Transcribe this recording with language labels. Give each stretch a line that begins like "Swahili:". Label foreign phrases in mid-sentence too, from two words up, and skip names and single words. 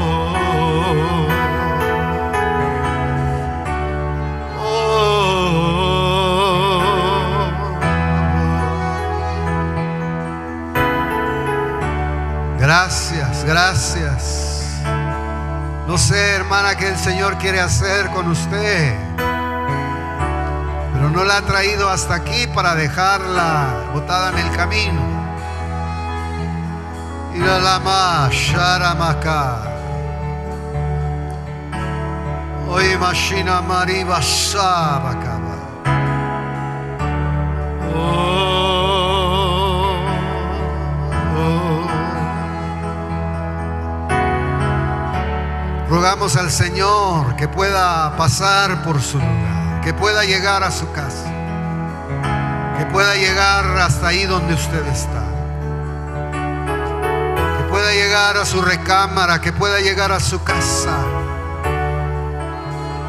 Spanish: Gracias, gracias. No sé, hermana, qué el Señor quiere hacer con usted, pero no la ha traído hasta aquí para dejarla botada en el camino. Ira lama sharamaka. Hoy machina mariba sabakaba. Rogamos al Señor que pueda pasar por su lugar, que pueda llegar a su casa, que pueda llegar hasta ahí donde usted está, que pueda llegar a su recámara, que pueda llegar a su casa.